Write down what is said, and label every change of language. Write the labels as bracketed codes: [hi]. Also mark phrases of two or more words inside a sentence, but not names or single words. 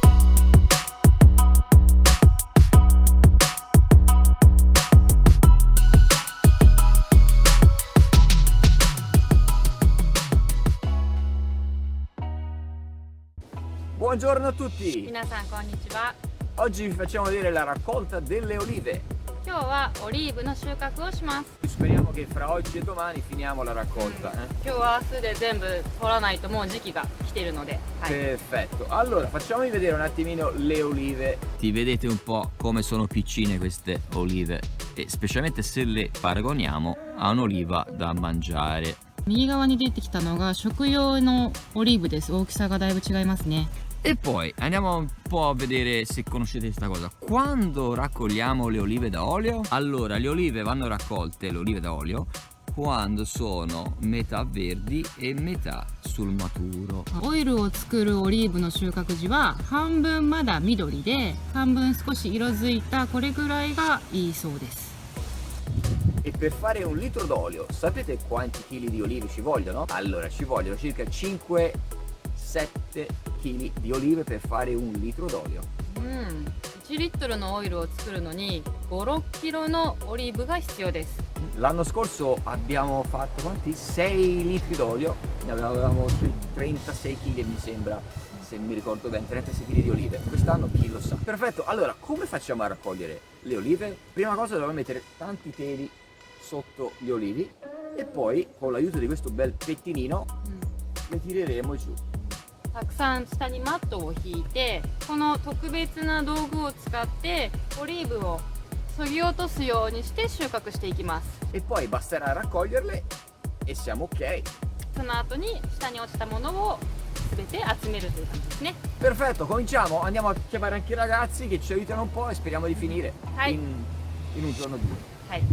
[it] Buongiorno a tutti! [ja] 皆さんこんにちは。 [it] Oggi vi facciamo vedere la raccolta delle olive. [ja] 今日はオリーブの収穫をします。 [it] Speriamo che fra oggi e domani finiamo la raccolta. [ja] 今日は明日で全部取らないともう時期が来てるので、はい、 [it] Perfetto, allora facciamovi vedere un attimino le olive. Ti vedete un po' come sono piccine queste olive e specialmente se le paragoniamo a un'oliva da mangiare. [ja] 右側に出てきたのが食用のオリーブです。大きさがだいぶ違いますね。 [it] E poi andiamo un po' a vedere se conoscete questa cosa. Quando raccogliamo le olive da olio? Allora, le olive vanno raccolte, le olive da olio, quando sono metà verdi e metà sul maturo. [ja] オイルを作るオリーブの収穫時は半分まだ緑で半分少し色づいたこれぐらいがいいそうです。 [it] E per fare un litro d'olio, sapete quanti chili di olive ci vogliono? Allora, ci vogliono circa 5-7 chili di olive per fare un litro d'olio. [ja] 1 リットルのオイルを作るのに5-6キロのオリーブが必要です。 [it] L'anno scorso abbiamo fatto quanti? 6 litri d'olio, ne avevamo sui 36 kg mi sembra, se mi ricordo bene, 36 kg di olive. Quest'anno chi lo sa. Perfetto, allora come facciamo a raccogliere le olive? Prima cosa dobbiamo mettere tanti teli sotto gli olivi e poi con l'aiuto di questo bel pettinino le tireremo giù. [ja] たくさん下にマットを引いてこの特別な道具を使ってオリーブを削ぎ落とすようにして収穫していきます。 [it] E poi basterà raccoglierle e siamo ok. [ja] その後に下に落ちたものを全て集めるという感じですね。 [it] Perfetto, cominciamo, andiamo a chiamare anche i ragazzi che ci aiutano un po' e speriamo di finire Dai. in un giorno o due. [ja] はい。